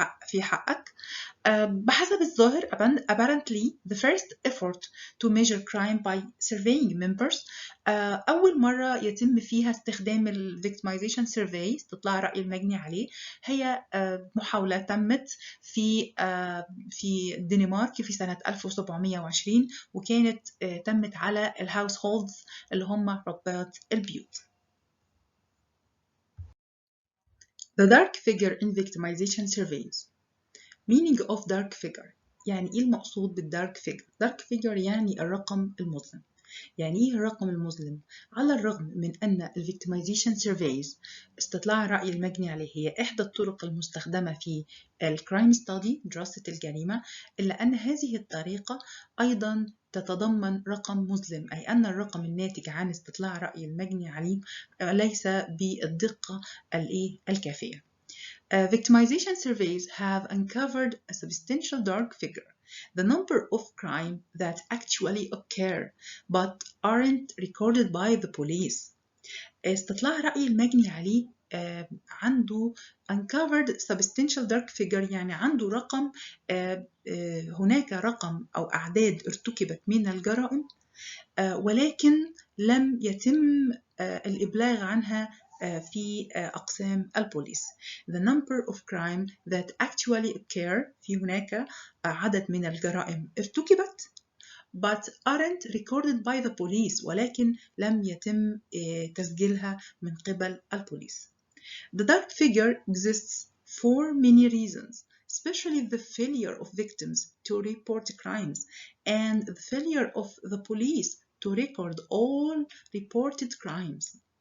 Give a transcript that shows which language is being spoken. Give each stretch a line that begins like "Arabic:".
Arabic: في حقك؟ بحسب الظاهر
English: apparently the first effort to measure crime by surveying members،
Arabic: أول مرة يتم فيها استخدام ال victimization survey استطلاع رأي المجني عليه هي محاولة تمت في الدنمارك في سنة 1720، وكانت تمت على الهاوسهولدز اللي هم ربات البيوت.
English: The dark figure in victimization surveys. Meaning of dark figure.
Arabic: يعني إيه المقصود بالdark figure؟ dark figure يعني الرقم المظلم. يعني إيه الرقم المظلم؟ على الرغم من أن victimization surveys استطلاع رأي المجني عليه هي إحدى الطرق المستخدمة في crime study دراسة الجريمة، إلا أن هذه الطريقة أيضا تتضمن رقم مظلم، أي أن الرقم الناتج عن استطلاع رأي المجني عليه ليس بالدقة الكافية.
English: Victimization surveys have uncovered a substantial dark figure, the number of crimes that actually occur but aren't recorded by the police.
Arabic: استطلاع رأي المجني عليه عنده
English: uncovered substantial dark figure،
Arabic: يعني عنده رقم، هناك رقم أو أعداد ارتكبت من الجرائم ولكن لم يتم الإبلاغ عنها في أقسام البوليس.
English: The number of crime that actually occur،
Arabic: في هناك عدد من الجرائم ارتكبت
English: but aren't recorded by the police،
Arabic: ولكن لم يتم تسجيلها من قبل البوليس.
English: The dark figure exists for many reasons, especially the failure of victims to report crimes and the failure of the police to record all reported crimes.